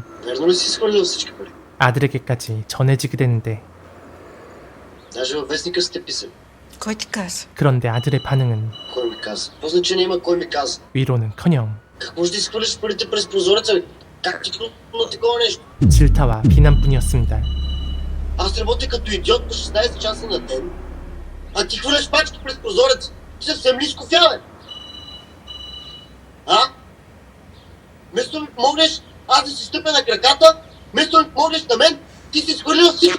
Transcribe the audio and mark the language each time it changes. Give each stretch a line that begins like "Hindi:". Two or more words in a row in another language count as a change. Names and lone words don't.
Bulgarian: Верно ли си изхвърлил всички пари?
Korean: 아들에게까지 전해지게 되는데
Bulgarian: Даже във вестника сте писали. Кой ти каза?
Korean: 그런데 아들의 반응은
Bulgarian: Кой ми каза? Какво значение има кой ми каза?
Korean: 위로는커녕
Bulgarian: Как можеш да изхвърлиш парите през прозореца? Бе? Как ти на такова нещо?
Korean: 질타와 비난뿐이었습니다.
Bulgarian: Аз работя като идиот по 16 часа на ден, а ти хвърляш пачки през прозореца. Ти съвсем ли изкофяве? А? Вместо ми помогнеш аз да си стъпя на краката, вместо ми помогнеш на мен, ти си изхвърлил всичко.